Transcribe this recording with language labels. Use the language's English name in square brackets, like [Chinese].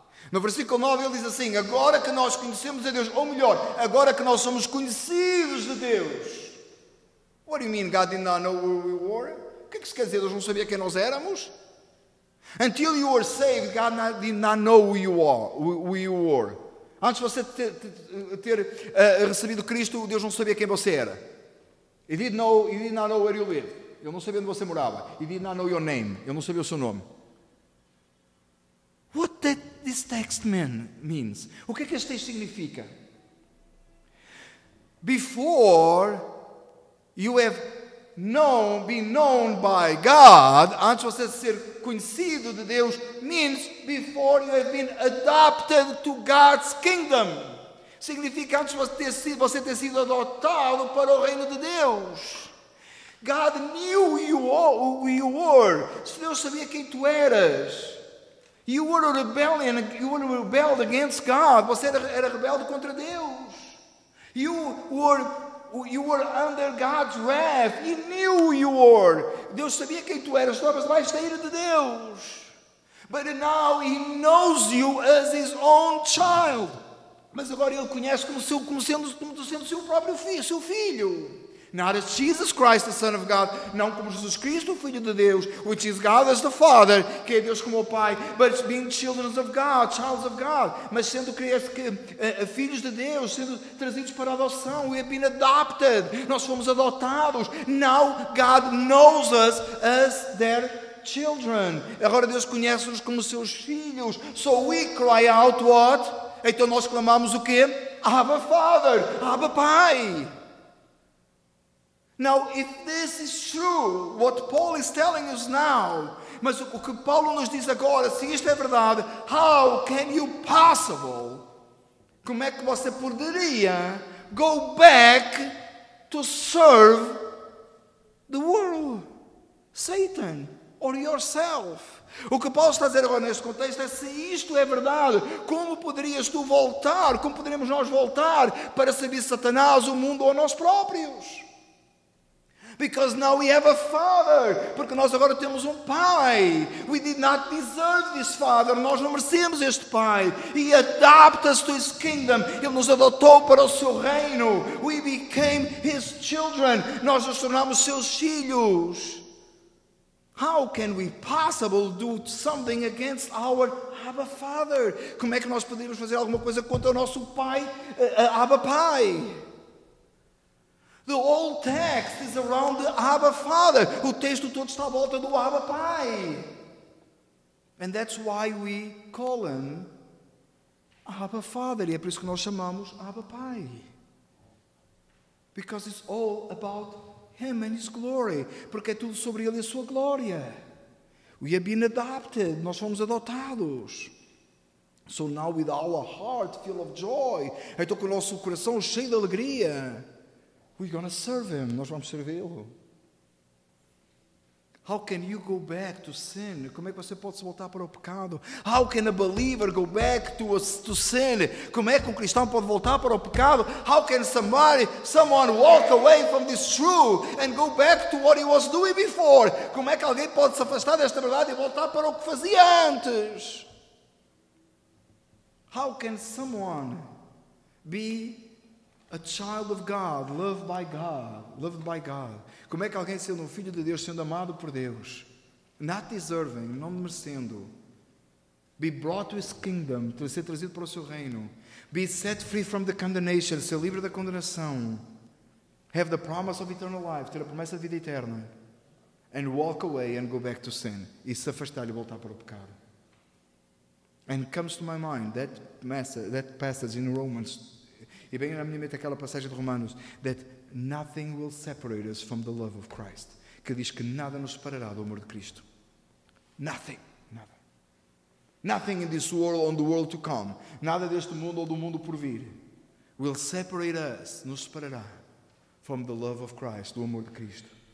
[Portuguese] No versículo 9 ele diz assim, agora que nós conhecemos a Deus, ou melhor, agora que nós somos conhecidos de Deus. [English] What do you mean God did not know who we were? [Portuguese] O que é que se quer dizer? Deus não sabia quem nós éramos? [English] Until you were saved, God did not know who you were. [Portuguese] Antes de você ter recebido Cristo, Deus não sabia quem você era. [English] He did not know where you lived. [Portuguese] Ele não sabia onde você morava. [English] He did not know your name. [Portuguese] Ele não sabia o seu nome. [English] What this text means? [Portuguese] O que é que este texto significa? [English] Before you have been known by God, [Portuguese] antes de você ser conhecido de Deus, [English] means before you have been adopted to God's kingdom. [Portuguese] Significa antes de você ter sido adotado para o reino de Deus. [English] God knew who you were. [Portuguese] Deus sabia quem tu eras. [English] You were rebelled against God. [Portuguese] Você era rebelde contra Deus. [English] You were under God's wrath. He knew who you were. [Portuguese] Deus sabia quem tu eras. Estavas debaixo da ira de Deus. [English] But now He knows you as His own child. [Portuguese] Mas agora Ele conhece como sendo seu próprio filho, seu filho. [English] Not as Jesus Christ, the Son of God, [Portuguese] não como Jesus Cristo, o Filho de Deus, [English] which is God as the Father, [Portuguese] que é Deus como o Pai, [English] but it's being children of God, childs of God, [Portuguese] mas sendo filhos de Deus, sendo trazidos para a adoção. [English] We have been adopted, [Portuguese] nós fomos adotados. [English] Now God knows us as their children. [Portuguese] Agora Deus conhece-nos como seus filhos. [English] So we cry out what? [Portuguese] Então nós clamamos o quê? Abba Father, Abba Pai. [English] Now, if this is true, what Paul is telling us now, [Portuguese] mas o que Paulo nos diz agora, se isto é verdade, [English] how can you possible, [Portuguese] como é que você poderia [English] go back to serve the world, Satan, or yourself? [Portuguese] O que Paulo está a dizer agora neste contexto é: se isto é verdade, como poderias tu voltar, como poderíamos nós voltar para servir Satanás, o mundo ou nós próprios? [English] Because now we have a Father. [Portuguese] Porque nós agora temos um Pai. [English] We did not deserve this Father. [Portuguese] Nós não merecemos este Pai. [English] He adopted us to His kingdom. [Portuguese] Ele nos adotou para o seu reino. [English] We became His children. [Portuguese] Nós nos tornamos seus filhos. [English] How can we possibly do something against our Abba Father? [Portuguese] Como é que nós podemos fazer alguma coisa contra o nosso Pai, Abba Pai? [English] The whole text is around the Abba Father. [Portuguese] O texto todo está à volta do Abba Pai. [English] And that's why we call Him Abba Father. [Portuguese] E é por isso que nós chamamos Abba Pai. [English] Because it's all about Him and His glory. [Portuguese] Porque é tudo sobre Ele e a sua glória. [English] We have been adopted. [Portuguese] Nós fomos adotados. [English] So now with our heart full of joy. [Portuguese] Então com o nosso coração cheio de alegria, [English] we're going to serve Him. [Portuguese] Nós vamos servi-lo. [English] How can you go back to sin? [Portuguese] Como é que você pode voltar para o pecado? [English] How can a believer go back to sin? [Portuguese] Como é que um cristão pode voltar para o pecado? [English] How can someone walk away from this truth and go back to what he was doing before? [Portuguese] Como é que alguém pode se afastar desta verdade e voltar para o que fazia antes? [English] How can someone be a child of God, loved by God? [Portuguese] Como é que alguém, sendo um filho de Deus, sendo amado por Deus, [English] not deserving, [Portuguese] não merecendo, [English] be brought to His kingdom, [Portuguese] ser trazido para o seu reino, [English] be set free from the condemnation, [Portuguese] ser livre da condenação, [English] have the promise of eternal life, [Portuguese] ter a promessa de vida eterna, [English] and walk away and go back to sin, [Portuguese] e se afastar e voltar para o pecado? [English] And comes to my mind that passage in Romans. [Portuguese] E bem na minha mente aquela passagem de Romanos, [English] that nothing will separate us from the love of Christ, [Portuguese] que diz que nada nos separará do amor de Cristo. [English] Nothing, [Portuguese] nada. [English] Nothing in this world, on the world to come, [Portuguese] nada deste mundo ou do mundo por vir, [English] will separate us, [Portuguese] nos separará [English] from the love of Christ, [Portuguese] do amor de Cristo.